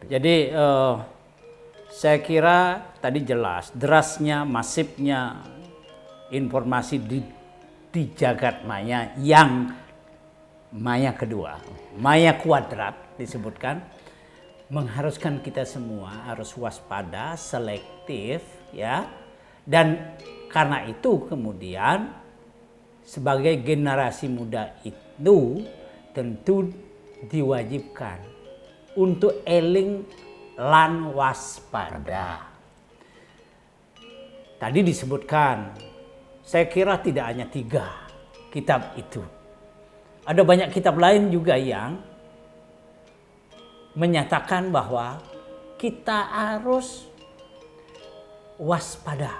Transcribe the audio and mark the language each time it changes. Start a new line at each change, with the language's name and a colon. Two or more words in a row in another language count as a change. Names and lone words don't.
Indonesian: Jadi saya kira tadi jelas derasnya, masifnya informasi di jagat maya yang maya kedua, maya kuadrat disebutkan, mengharuskan kita semua harus waspada, selektif, ya. Dan karena itu kemudian sebagai generasi muda itu tentu diwajibkan untuk
Javanese: eling lan waspada.
Indonesian: Tadi disebutkan, saya kira tidak hanya 3 kitab itu. Ada banyak kitab lain juga yang menyatakan bahwa kita harus waspada.